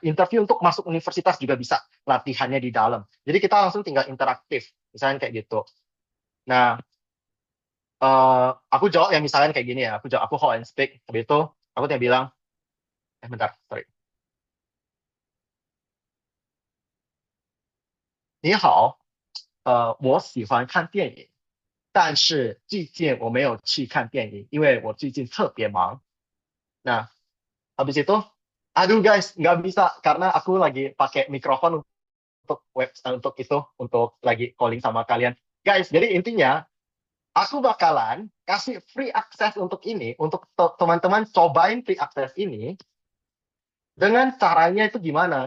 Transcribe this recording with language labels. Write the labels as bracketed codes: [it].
[id] Interview untuk masuk universitas juga bisa latihannya di dalam. Jadi kita langsung tinggal interaktif, misalnya kayak gitu. Nah, aku jawab yang misalnya kayak gini ya. Aku jawab, aku hold and speak. Habis itu aku tinggal bilang, bentar, sorry. [zh] 你好，我喜欢看电影，但是最近我没有去看电影，因为我最近特别忙。 [id] Nah, habis itu, aduh guys, nggak bisa karena aku lagi pakai mikrofon untuk untuk itu, untuk lagi calling sama kalian. Guys, jadi intinya aku bakalan kasih free access untuk ini, untuk teman-teman cobain free access ini dengan caranya itu gimana?